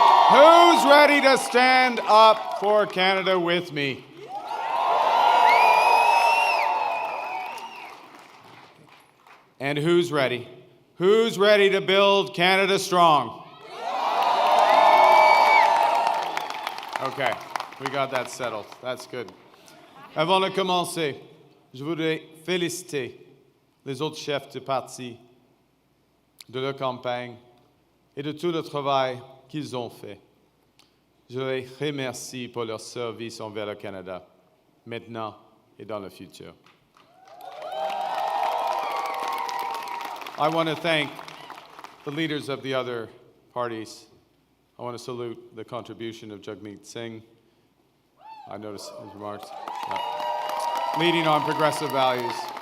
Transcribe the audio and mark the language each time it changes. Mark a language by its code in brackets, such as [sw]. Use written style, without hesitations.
[en] Who's ready to stand up for Canada with me? And who's ready? Who's ready to build Canada strong? Okay, we got that settled. That's good. [fr] Avant de commencer, je voudrais féliciter les autres chefs du parti, de leur campagne et de tout le travail qu'ils ont fait. Je les remercie pour leur service envers le Canada, maintenant et dans le futur. [en] I want to thank the leaders of the other parties. I want to salute the contribution of Jagmeet Singh. I noticed his remarks. Leading on progressive values.